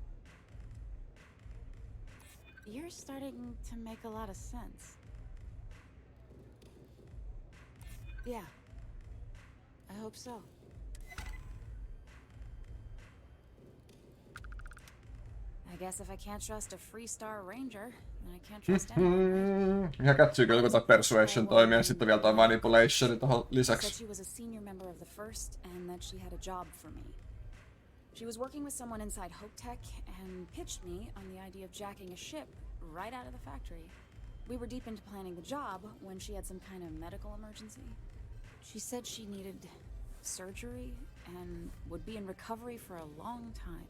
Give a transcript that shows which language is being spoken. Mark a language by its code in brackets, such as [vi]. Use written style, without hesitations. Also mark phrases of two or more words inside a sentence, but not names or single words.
[en] You're starting to make a lot of sense. Yeah. I hope so. I guess if I can't trust a freestar ranger, then I can't trust anyone. [fi] Ihan kätsyy kyllä joku persuasion toimia ja sitten vielä toi manipulation tohon lisäksi. [en] Said she was a senior member of the first and that she had a job for me. She was working with someone inside Okok and pitched me on the idea of jacking a ship right out of the factory. We were deep into planning the job when she had some kind of medical emergency. She said she needed surgery and would be in recovery for a long time.